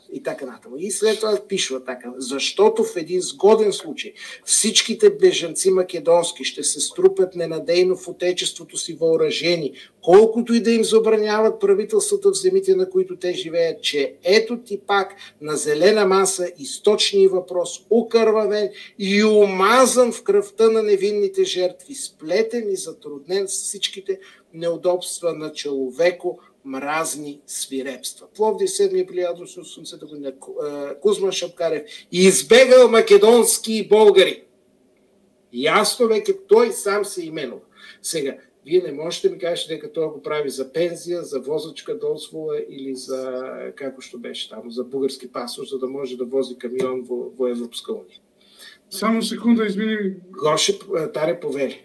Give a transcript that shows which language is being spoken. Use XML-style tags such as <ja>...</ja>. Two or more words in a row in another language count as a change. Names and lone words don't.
<bg>И след това пишува така: защото в един сгоден случай всичките бежанци македонски ще се струпат ненадейно в отечеството си въоръжени, колкото и да им забраняват правителствата в земите, на които те живеят, че ето ти пак на зелена маса източния въпрос, укървавен и омазан в кръвта на невинните жертви, сплетен и затруднен с всичките неудобства на човеко мразни свирепства. Пловдив 7 април 1980 година. Кузман Шапкарев избегал македонски и българи.</bg> <mk>Ясно веќе тој сам се именува. Сега, вие не можете ми кажете дека тоа го прави за пензија, за возачка дозвола или за, како што беше таму, за бугарски пасош, за да може да вози камион во Европска унија. Само секунда, извини. Гоше, Таре, повели.</mk>